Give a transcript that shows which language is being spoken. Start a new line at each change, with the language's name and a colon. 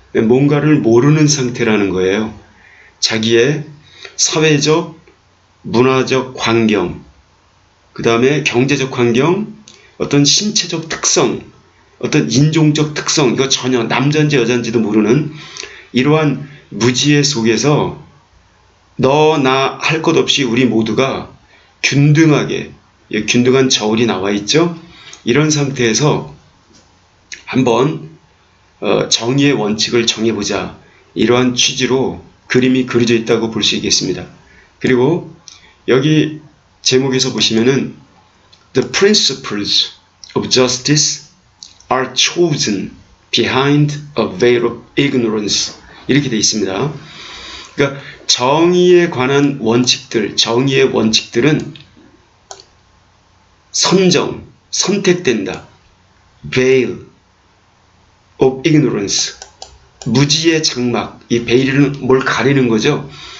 Korean: 뭔가를 모르는 상태라는 거예요. 자기의 사회적, 문화적 환경, 그 다음에 경제적 환경, 어떤 신체적 특성, 어떤 인종적 특성, 이거 전혀 남자인지 여자인지도 모르는 이러한 무지의 속에서 너, 나 할 것 없이 우리 모두가 균등하게, 균등한 저울이 나와 있죠. 이런 상태에서 한번 정의의 원칙을 정해보자, 이러한 취지로 그림이 그려져 있다고 볼 수 있겠습니다. 그리고 여기 제목에서 보시면은
English: The principles of justice are chosen behind a veil of ignorance,
Korean: 이렇게 되어 있습니다. 그러니까 정의에 관한 원칙들, 정의의 원칙들은 선택된다. veil of ignorance, 무지의 장막, 이 베일은 뭘 가리는 거죠.